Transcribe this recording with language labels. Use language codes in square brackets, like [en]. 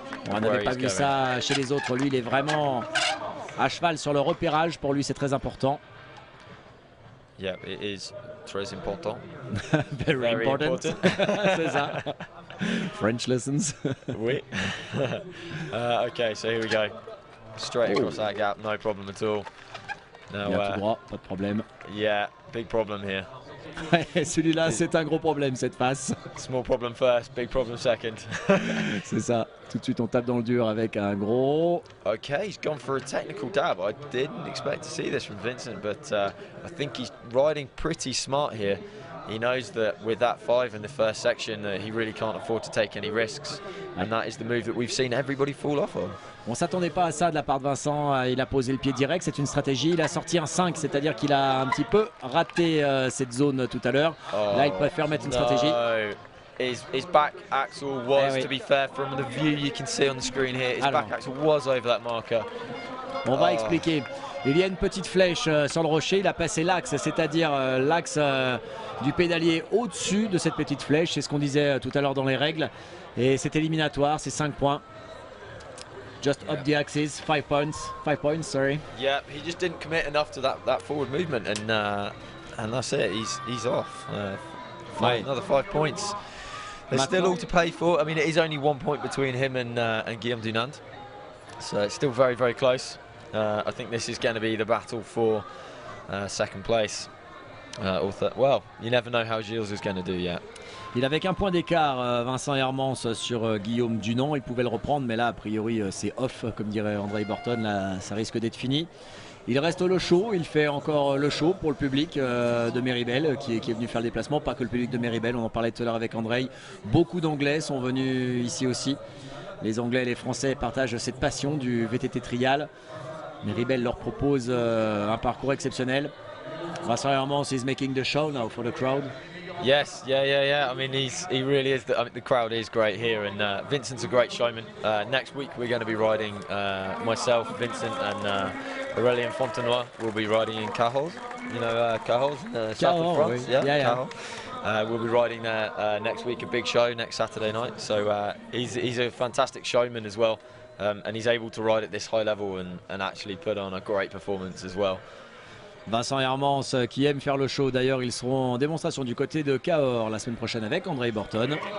[fr] On n'avait pas vu ça chez les autres. Lui, il est vraiment à cheval sur le repérage. Pour lui, c'est très important. [en] Yeah, it is [fr] très important. [en] Very important. [fr] C'est ça. [en] French lessons. Oui. Okay, so here we go. Straight across that gap, no problem at all. Now, [fr] il a tout droit, pas de problème. [en] Yeah, big problem here. [fr] Celui-là, c'est un gros problème, cette face. [en] Small problem first, big problem second. [fr] C'est ça. Tout de suite, on tape dans le dur avec un gros. [en] Okay, he's gone for a technical dab. I didn't expect to see this from Vincent, but I think he's riding pretty smart here. He knows that with that 5 in the first section, he really can't afford to take any risks, and that is the move that we've seen everybody fall off on. [fr] On s'attendait pas à ça de la part de Vincent. Il a posé le pied direct, c'est une stratégie. Il a sorti un 5, c'est-à-dire qu'il a un petit peu raté cette zone tout à l'heure. Là, il préfère mettre une stratégie. [en] His back axle was, to be fair, from the view you can see on the screen here, his back axle was over that marker. [fr] On va expliquer. Il y a une petite flèche sur le rocher. Il a passé l'axe, c'est-à-dire l'axe du pédalier au-dessus de cette petite flèche. C'est ce qu'on disait tout à l'heure dans les règles. Et c'est éliminatoire, c'est 5 points. [en] Just up the axis, 5 points. 5 points, sorry. Yeah, he just didn't commit enough to that forward movement, and that's it. He's off. Another 5 points. There's still all to pay for. I mean, it is only 1 point between him and Guillaume Dunand, so it's still very, very close. I think this is going to be the battle for second place. Well, you never know how Gilles is going to do yet. [fr] Il avait qu'un point d'écart, Vincent Hermans, sur Guillaume Dunand. Il pouvait le reprendre, mais là, a priori, c'est off, comme dirait André Borton. Là, ça risque d'être fini. Il reste le show. Il fait encore le show pour le public de Méribel, qui est venu faire le déplacement. Pas que le public de Méribel, on en parlait tout à l'heure avec André. Beaucoup d'Anglais sont venus ici aussi. Les Anglais et les Français partagent cette passion du VTT trial. Méribel leur propose un parcours exceptionnel. [en] Vincent Hermans is making the show now for the crowd. Yes, yeah. I mean, he really is. The crowd is great here, and Vincent's a great showman. Next week we're going to be riding, myself, Vincent, and Aurélien Fontenoy will be riding in Cajols. You know Cajols, south of France. Oui. Yeah. Cajols. We'll be riding there next week, a big show next Saturday night. So he's a fantastic showman as well, and he's able to ride at this high level and actually put on a great performance as well. [fr] Vincent Hermans qui aime faire le show. D'ailleurs, ils seront en démonstration du côté de Cahors la semaine prochaine avec André Borton.